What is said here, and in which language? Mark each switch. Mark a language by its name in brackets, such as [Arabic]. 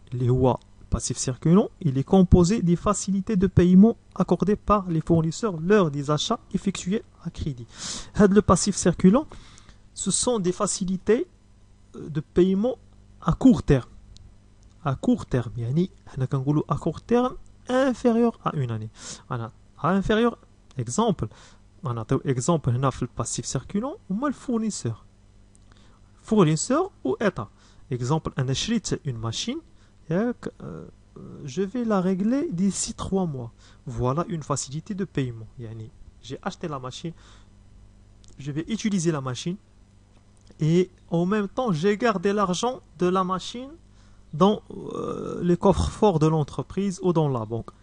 [French] Le passif circulant, il est composé des facilités de paiement accordées par les fournisseurs lors des achats effectués à crédit. Le passif circulant, ce sont des facilités de paiement à court terme. À court terme, [Arabic] يعني حنا كنقولوا [French] à court terme inférieur à une année. [Arabic] أنا inférieur, exemple, نعطيو exemple هنا في الباسيف سيركولون هما الفورنيسور. [French] Fournisseur ou état. Exemple, [Arabic] أنا شريت [French] une machine, je vais la régler d'ici 3 mois. Voilà une facilité de paiement. يعني j'ai acheté la machine, je vais utiliser la machine et en même temps j'ai gardé l'argent de la machine dans les coffres forts de l'entreprise ou dans la banque.